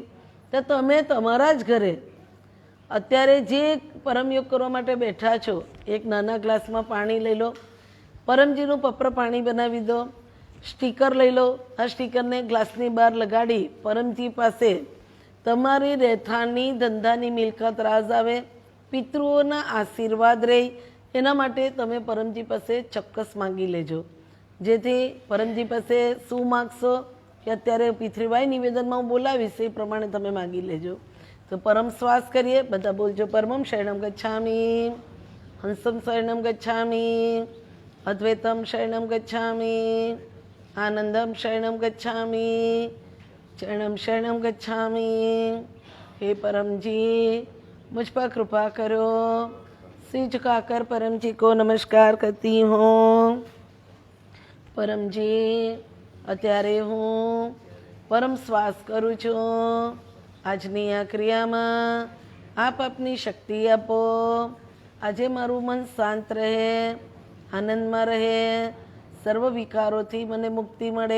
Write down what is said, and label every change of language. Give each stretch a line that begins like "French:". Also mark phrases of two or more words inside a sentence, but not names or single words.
Gujarati: તો તમે તમારા જ ઘરે અત્યારે જે પરમયોગ કરવા માટે બેઠા છો, એક નાના ગ્લાસમાં પાણી લઈ લો, પરમજીનું પપ્ર પાણી બનાવી દો, સ્ટીકર લઈ લો, આ સ્ટીકરને ગ્લાસની બહાર લગાડી પરમજી પાસે તમારી રહેઠાણની ધંધાની મિલકત રાજ આવે, પિતૃઓના આશીર્વાદ રહે, એના માટે તમે પરમજી પાસે ચોક્કસ માંગી લેજો. જેથી પરમજી પાસે શું માગશો કે અત્યારે પિતૃવાય નિવેદનમાં હું બોલાવીશ એ પ્રમાણે તમે માગી લેજો. તો પરમ શ્વાસ કરીએ. બધા બોલજો.
Sanskrit: परमम् शरणम् गच्छामि, हंसम् शरणम् गच्छामि, अद्वैतम् शरणम् गच्छामि, आनन्दम् शरणम् गच्छामि, चरणम् शरणम् गच्छामि.
Hindi: हे परम जी मुझ पर कृपा करो. सिर झुकाकर परम जी को नमस्कार करती हूँ.
Gujarati: પરમજી અત્યારે હું પરમ શ્વાસ કરું છું. આજની આ ક્રિયામાં આપ આપની શક્તિ આપો. આજે મારું મન શાંત રહે, આનંદમાં રહે, સર્વ વિકારોથી મને મુક્તિ મળે.